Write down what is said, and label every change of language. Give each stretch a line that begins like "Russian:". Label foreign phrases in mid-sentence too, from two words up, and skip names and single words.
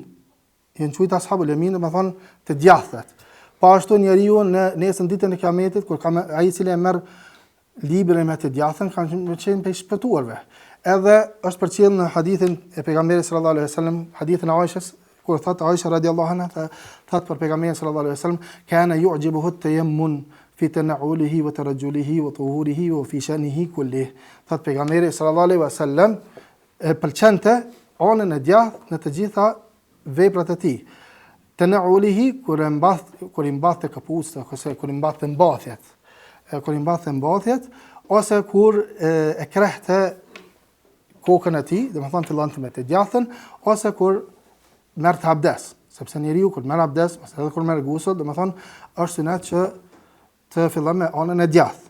Albanian: Janë quajtur ashabul yamin, domethënë të djathtët. Po ashtu njeriu në nesër ditën e Kiametit, kur ka ai i cili e merr librin me të djathtën, kanë qenë për shpëtuarve. Edhe është përcjell në hadithin e pejgamberit
Arabic: صلى الله عليه وسلم,
Albanian: hadithin e Aishës, kur thot Aisha
Arabic: رضي الله عنها,
Albanian: thot për pejgamberin
Arabic: صلى الله عليه وسلم, كان يعجبه التيمن في تنعله وترجله وطهوره وفي شأنه كله.
Albanian: Thot pejgamberi
Arabic: صلى الله عليه وسلم
Albanian: e pëlqente anën e djathtë në të gjitha veprat e tij. Tana'ulihi kur i mbathte kapucët ose kur i mbathte mbathjet. Kur i mbathte mbathjet ose kur e krehte kokën e tij, domethënë fillon të me të djathën, ose kur merr të abdes, sepse njeriu kur merr abdes, ose edhe kur merr gusull, domethënë është sunet që të fillon me anën e djathtë.